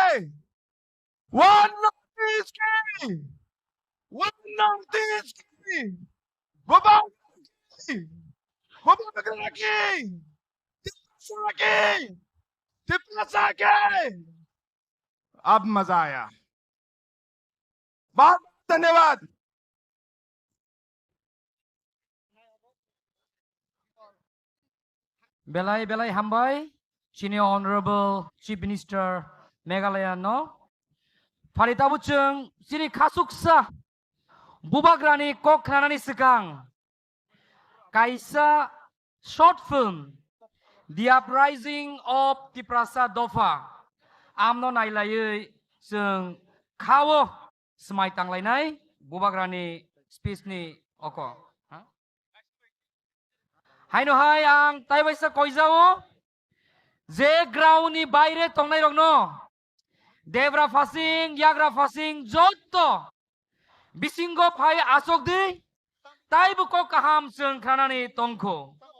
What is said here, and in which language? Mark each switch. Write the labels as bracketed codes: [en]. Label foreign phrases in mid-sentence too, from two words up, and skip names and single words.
[en] One North East [hi] की, [en] One North East [hi] की, बुबागरा की, बुबागरा की, त्रिपुरा की, त्रिपुरा की। अब मजा आया, बहुत धन्यवाद। [trp] Belai belai hambai, [en] Senior Honorable Chief Minister [trp] Meghalaya no. Parita buceng sini kasuksa bubagrani kokranani segang. Kaisa [en] short film [trp] The Uprising of Tiprasa Dofa. Amno nailai seng kawo semai tanglainai bubagrani speech ni oko. Haino hai ang taibaisa koizao je ground ni baire tongnai rokno devra fasing yagra fasing jotto bisingo phai asok di taibu ko kaham seng khanani tongko